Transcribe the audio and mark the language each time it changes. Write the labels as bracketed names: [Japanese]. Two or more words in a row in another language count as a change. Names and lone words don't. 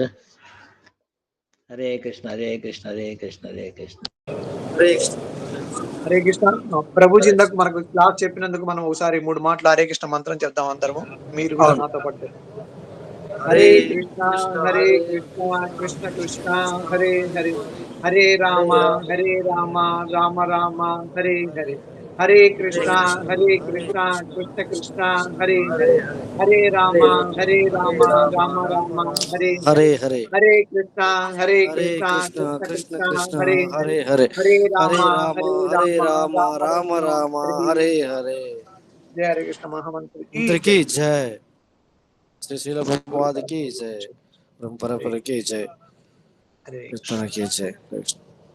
[Telugu] హరే కృష్ణ హరే కృష్ణ హరే కృష్ణ హరే కృష్ణ. హరే కృష్ణ. ప్రభుజీ ఇందాక మనకు క్లాస్ చెప్పినందుకు మనం ఒకసారి 3 మాటలు హరే కృష్ణ మంత్రం చెప్దాం అందరము. మీరు కూడా నాతో పాటు. హరే కృష్ణ కృష్ణ కృష్ణ హరే హరే, హరే రామ రామ రామ హరే హరే, హరే కృష్ణ కృష్ణ కృష్ణ హరే హరే, హరే రామ రామ రామ హరే హరే, హరే కృష్ణ కృష్ణ కృష్ణ హరే హరే, హరే రామ రామ రామ హరే హరే. జయ హరే కృష్ణ మహామంత్రికి [Hindi] జయ. శ్రీ శీల ప్రభుపాద की जय, परंपरा की जय, [Telugu] హరే [Hindi] कृष्ण की जय.